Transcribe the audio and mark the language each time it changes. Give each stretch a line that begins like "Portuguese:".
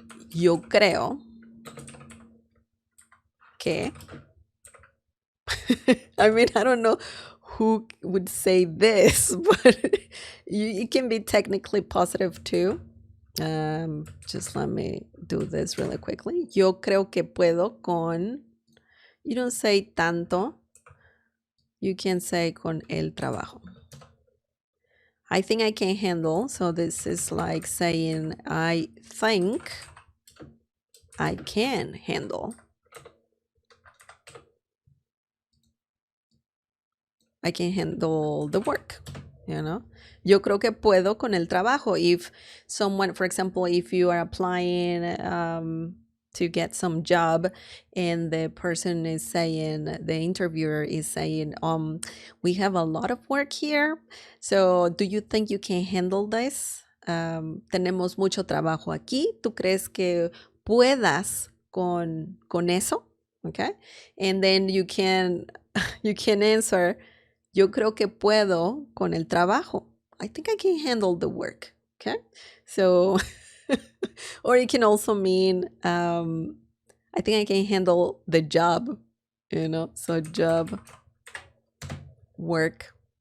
Spanish: Yo creo que.
English: I mean, I don't know who would say this, but it can be technically positive too. Just let me do this really quickly.
Spanish: Yo creo que puedo con.
English: You don't say tanto. You can say
Spanish: con el trabajo.
English: I think I can handle. So this is like saying I think I can handle. I can handle the work,
Spanish: Yo creo que puedo con el trabajo.
English: If someone, for example, if you are applying to get some job and the person is saying, the interviewer is saying, we have a lot of work here. So do you think you can handle this?
Spanish: Tenemos mucho trabajo aquí. ¿Tú crees que puedas con eso? Okay.
English: And then you can answer,
Spanish: yo creo que puedo con el trabajo.
English: I think I can handle the work. Okay. So, or it can also mean, I think I can handle the job, so job, work.